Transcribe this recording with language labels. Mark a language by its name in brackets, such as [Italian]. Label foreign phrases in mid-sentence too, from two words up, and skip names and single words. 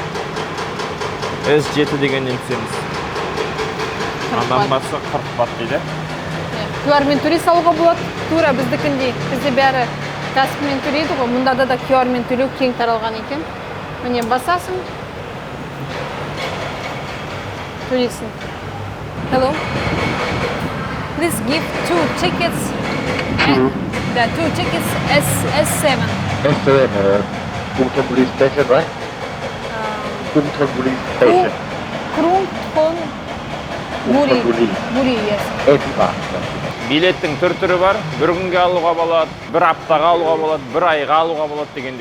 [Kazakh] S7 дегеннен түсеміз. Адам басы 40 бат дейді. QR-мен төлей салуға болады, тура біздікіндей. Бізде бәрі каспмен төлейді ғой, мұнда да QR-мен төлеу кең таралған екен. Міне басасың, төлейсің. [English] Hello. Please give 2 tickets. The 2 tickets S7. S7, Kumthonburi Station, right? Kumthonburi Station. Kumthonburi, yes. [Kazakh] Билеттің түр-түрі бар. Бір күнге алуға болады, бір аптаға алуға болады, бір айға алуға болады дегендей.